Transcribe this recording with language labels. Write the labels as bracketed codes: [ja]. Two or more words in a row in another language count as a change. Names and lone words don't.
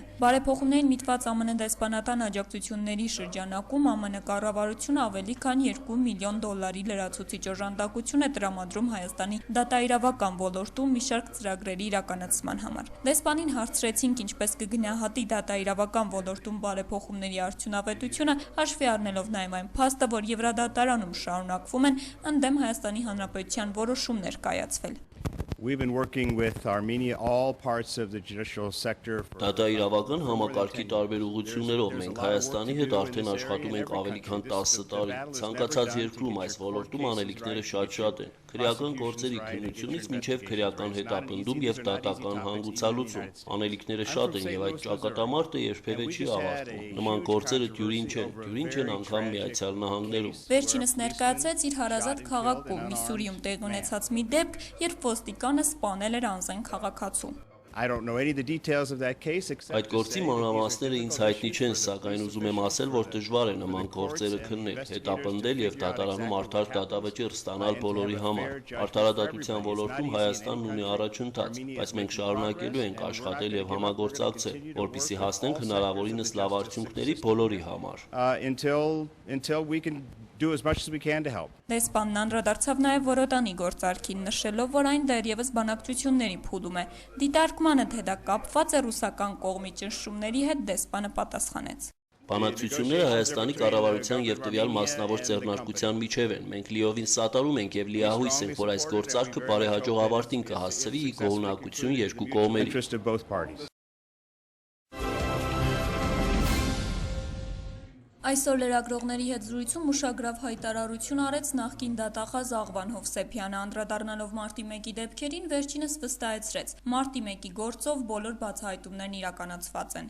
[hy] Բարեփոխումներին միտված ԱՄՆ դեսպանատան աջակցությունների շրջանակում ԱՄՆ կառավարությունը ավելի քան $2 միլիոն լրացուցիչ օժանդակություն է տրամադրում Հայաստանի դատաիրավական ոլորտում մի շարք ծրագրերի իրականացման համար։ Դեսպանին հարցրեցինք, ինչպես կգնահատի դատաիրավական ոլորտում բարեփոխումների արդյունավետությունը, հաշվի առնելով նաև այն փաստը, որ Եվրադատարանում շարունակվում են ընդդեմ Հայաստանի Հանրապետության որոշումներ կայացվել։ [en] We've been working with Armenia all parts of the judicial sector. [hy] Դատաիրավական համակարգի տարբեր ուղղություններով մենք Հայաստանի հետ արդեն աշխատում ենք ավելի քան 10 տարի։ Ցանկացած երկրում այս ոլորտում անելիքները շատ են։ Քրեական գործերի քննությունից մինչև քրեական հետապնդում եւ դատական հանգուցալուծում։ Անելիքները շատ են եւ այդ ճակատամարտը երբևէ չի ավարտվում։ Նման գործերը դյուրին չեն անգամ Միացյալ Նահանգներում։ Վերջինս ներկայացրեց իր հարազատ քաղաքում Միսսուրիում տեղ ունեցած մի դեպք, երբ ոստիկանը սպանել էր անզեն քաղաքացու։ [en] I don't know any of the details of that case. [hy] Այդ գործի մանրամասները ինձ հայտնի չեն, սակայն ուզում եմ ասել, որ դժվար է նման գործերը քննել, հետապնդել եւ դատարանում արդար դատավճիռ ստանալ բոլորի համար։ Արդարադատության ոլորտում Հայաստանն ունի առաջընթաց, բայց մենք շարունակելու ենք աշխատել եւ համագործակցել, որպեսզի հասնենք հնարավորինս լավ արդյունքների բոլորի համար։ [en] Until we can do as much as we can to help. [hy] Դեսպանն անդրադարձավ նաև Որոտանի գործարքին, նշելով, որ այն դեռևս բանակցությունների փուլում է։ Դիտարկմանը, թե դա կապված է ռուսական կողմի ճնշումների հետ, դեսպանը պատասխանեց. Բանակցությունները Հայաստանի կառավարության եւ տվյալ մասնավոր ձեռնարկության միջև են։ Մենք լիովին սատարում ենք եւ լիահույս ենք, որ այս գործարքը բարեհաջող ավարտին կհասցվի ի գոհունակություն երկու կողմերի։ [en] Interest of both parties. [hy] Այսօր լրագրողների հետ զրույցում ուշագրավ հայտարարություն արեց նախկին դատախազ Աղվան Հովսեփյանը, անդրադառնալով մարտի 1-ի դեպքերին, վերջինս վստահեցրեց. մարտի 1-ի գործով բոլոր բացահայտումներն իրականացված են։